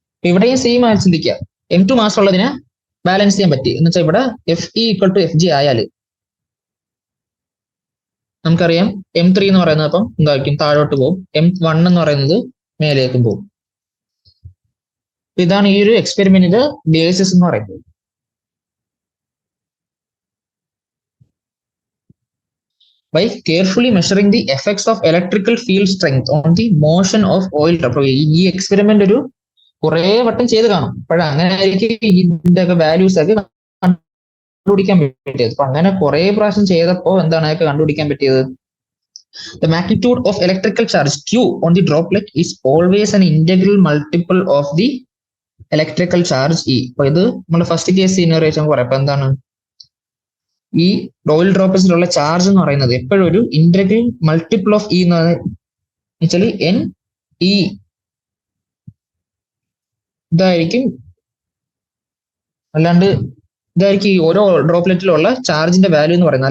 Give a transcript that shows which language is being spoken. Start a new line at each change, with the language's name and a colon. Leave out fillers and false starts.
Malayalam: ഇവിടെയും സെയിം ആയി ചിന്തിക്കുക. M2 മാസ് ഉള്ളതിനെ ബാലൻസ് ചെയ്യാൻ പറ്റി എന്ന് വെച്ചാൽ ഇവിടെ FE = FG ആയാൽ നമുക്കറിയാം M3 എന്ന് പറയുന്നത് അപ്പം എന്തായിരിക്കും? താഴോട്ട് പോകും. M1 എന്ന് പറയുന്നത് മേലേക്കും പോകും. ഇതാണ് ഈ ഒരു എക്സ്പെരിമെന്റിന്റെ ബേസിസ് എന്ന് പറയുന്നത്.
English: By carefully measuring the effects of electrical field strength on the motion of oil drop.
Malayalam: ഈ എക്സ്പെരിമെന്റ് ഒരു കുറെ വട്ടം ചെയ്ത് കാണും. അങ്ങനെ ആയിരിക്കും ഇതിന്റെ ഒക്കെ വാല്യൂസ് ഒക്കെ കണ്ടുപിടിക്കാൻ പറ്റിയത്. അപ്പൊ അങ്ങനെ കുറെ പ്രാവശ്യം ചെയ്തപ്പോ എന്താണ് അതൊക്കെ കണ്ടുപിടിക്കാൻ പറ്റിയത്?
English: The magnitude of electrical charge Q on the droplet is always an integral multiple of the electrical charge E.
Malayalam: അപ്പൊ ഇത് നമ്മുടെ ഫസ്റ്റ് കേസ് സിനറേഷൻ പറയാം. അപ്പൊ എന്താണ് ഈ ഓയിൽ ഡ്രോപ്ലെറ്റ്സിലുള്ള ചാർജ് എന്ന് പറയുന്നത് എപ്പോഴും ഒരു ഇന്റഗ്രൽ മൾട്ടിപ്പിൾ ഓഫ് ഇ എന്ന് വെച്ചാൽ എൻ ഇ ഇതായിരിക്കും. അല്ലാണ്ട് ഇതായിരിക്കും ഈ ഓരോ ഡ്രോപ്ലെറ്റിലുള്ള ചാർജിന്റെ വാല്യൂ എന്ന് പറയുന്നത്.